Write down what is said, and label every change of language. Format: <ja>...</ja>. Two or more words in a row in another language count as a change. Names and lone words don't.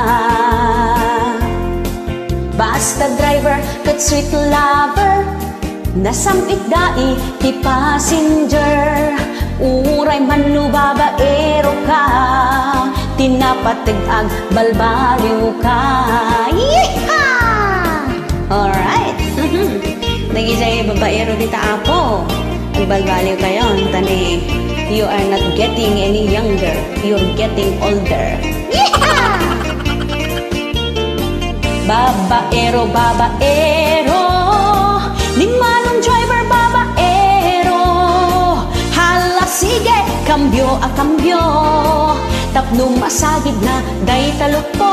<ilo>Basta driver ket</ilo> <en>sweet lover,</en> <ilo>nasamit dai ti passenger, uray man no babaero ka, tinapateg ag balbaliw ka.</ilo> <en>Yeehaw! Alright.</en> <ilo>Nagisay babaero dita apo, agbalbaliw kayon tani.</ilo> <en>You are not getting any younger, you're getting older. Yeehaw!</en> <ilo>Babaero, babaero, ni manong driver babaero, hala sige, kambyo a kambyo, tapno masagid na day talukpo.</ilo>